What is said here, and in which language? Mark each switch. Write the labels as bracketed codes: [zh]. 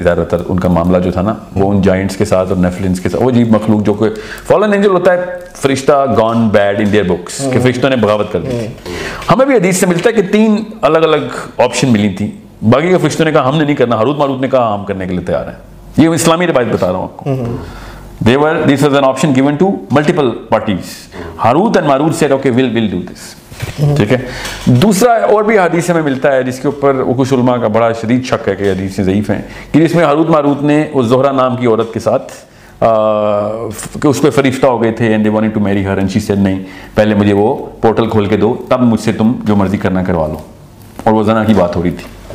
[ur] زیادہ تر ان کا معاملہ جو تھا نا وہ ان جائنٹس کے ساتھ اور نیفلنس کے ساتھ, وہ عجیب مخلوق جو کہ فالن اینجل ہوتا ہے فرشتہ gone bad in their books, کہ فرشتوں نے بغاوت کر دی. ہمیں بھی حدیث سے ملتا ہے کہ 3 الگ الگ آپشن ملی تھیں, باقی کے فرشتوں نے کہا ہم نے نہیں کرنا, ہاروت ماروت نے کہا ہم کرنے کے لیے تیار ہیں. یہ اسلامی روایت بتا رہا ہوں آپ کو. [en] This was an option given to multiple parties. Harut and Marut said, okay, we'll do this. [ur] ٹھیک ہے. دوسرا اور بھی حدیث میں ملتا ہے جس کے اوپر کچھ علماء کا بڑا شدید شک ہے کہ حدیثیں ضعیف ہیں, کہ جس میں ہاروت ماروت نے اس زہرہ نام کی عورت کے ساتھ کہ اس پہ فرشتہ ہو گئے تھے, [en] and they wanted to marry her and she said [ur] نہیں, پہلے مجھے وہ پورٹل کھول کے دو, تب مجھ سے تم جو مرضی کرنا کروا لو, اور وہ زنا کی بات ہو رہی تھی.